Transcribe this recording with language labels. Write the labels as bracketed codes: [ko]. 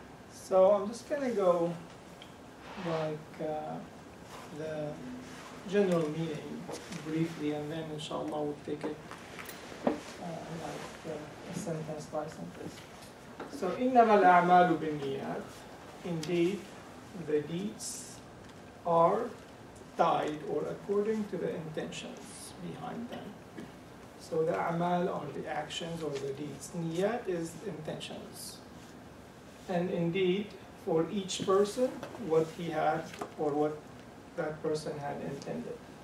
[en] So I'm just gonna go like the general meaning briefly, and then inshallah we'll take it a sentence by sentence. [ar] So إنما الأعمال بالنيات. [en] Indeed, the deeds are tied or according to the intentions behind them. So the a'mal are the actions or the deeds. Niyat is intentions. And indeed, for each person, what he had or what that person had intended.